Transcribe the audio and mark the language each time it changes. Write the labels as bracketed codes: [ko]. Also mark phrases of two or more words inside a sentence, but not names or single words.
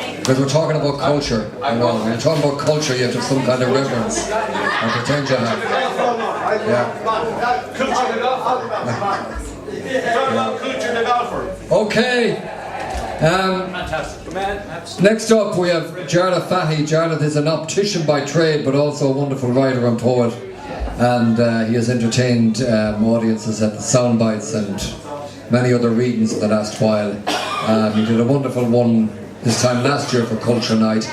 [en] Because we're talking about culture. You know, when you're talking about culture, you have to have some kind of reverence. I pretend you have. Yeah. Culture the golfer. Talk about culture the golfer. Okay. Next up we have Jarlath Fahy. Jarlath is an optician by trade but also a wonderful writer and poet, and he has entertained audiences at the Soundbites and many other readings in the last while. He did a wonderful one this time last year for Culture Night.